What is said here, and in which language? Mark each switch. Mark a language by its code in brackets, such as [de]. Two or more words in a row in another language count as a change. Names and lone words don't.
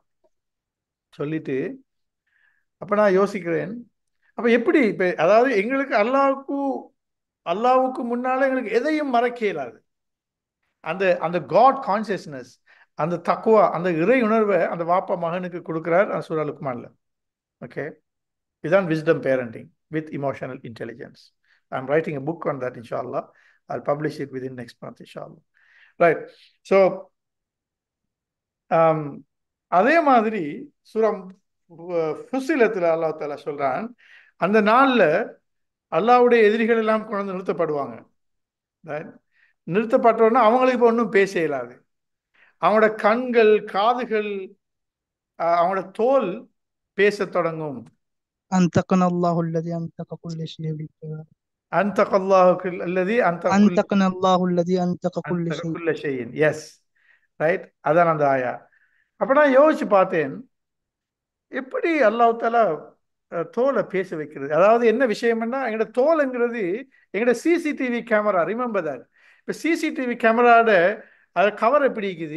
[ta] சொல்லிட்டு அப்ப நான் யோசிக்கிறேன், அப்ப எப்படி இப்ப அதாவது எங்களுக்கு அல்லாஹ்வுக்கு முன்னால எங்களுக்கு எதையும் மறைக்க இயலாது. அந்த அந்த காட் கான்சியஸ்னஸ், அந்த தக்குவா, அந்த இறை உணர்வை அந்த வாப்பா மகனுக்கு கொடுக்கிறார் சூரா லுக்மான்ல. ஓகே, இதுதான் விஸ்டம் பேரண்டிங் வித் இமோஷனல் இன்டெலிஜென்ஸ். [en] I am writing a book on that, inshallah. I'll publish it within next month, inshallah. Right. [ta] So அதே மாதிரி சூரா ஃபுஸ்ஸிலத்துல [ar] الله تعالى [ta] சொல்றான், அந்த நாள்ல அல்லாஹ்வுடைய எதிரிகள் எல்லாம் கொண்டு நிறுத்தப்படுவாங்க. நிறுத்தப்பட்டோன்னா அவங்களுக்கு இப்போ ஒன்றும் பேச இயலாது. அவனோட கண்கள், காதுகள், அவனோட தோல் பேசத் தொடங்கும். [ar] أنطقنا الله الذي أنطق كل شيء بالقدر. أنطق الله الذي أنطقنا الله الذي أنطق كل أنطق شيء. كل شيء. [en] Yes. Right. [ta] அதான் அந்த ஆயா. அப்ப நான் யோசிச்சு பார்த்தேன், எப்படி [ar] الله تعالى [ta] தோலை பேச வைக்கிறது. அதாவது என்ன விஷயம்னா, எங்களோட தோலுங்கிறது எங்களோட [en] CCTV camera. remember that. [ta] இப்போ [en] CCTV cameraட [ta] அது கவர் எப்படி இருக்குது?